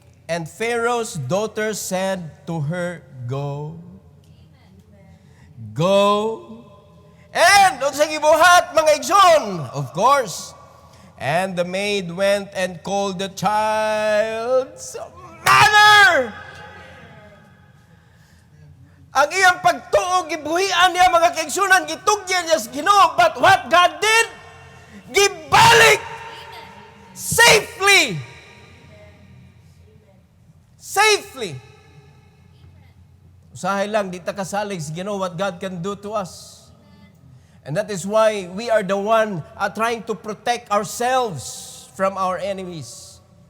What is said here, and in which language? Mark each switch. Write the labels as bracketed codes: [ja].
[en] And Pharaoh's daughter said to her, "Go." Go. [ceb] And sa gibuhat, mga igsoon, [en] of course. And the maid went and called the child's mother. [ceb] Ang iyang pagtuog, gibuhian niya, mga kaigsunan, gitugyan niya sa Ginoo. [en] But what God did, [ceb] gibalik [en] safely. Safely. [ceb] Usahay lang, di ta kasalig sa Ginoo [en] what God can do to us. And that is why we are the one trying to protect ourselves from our enemies.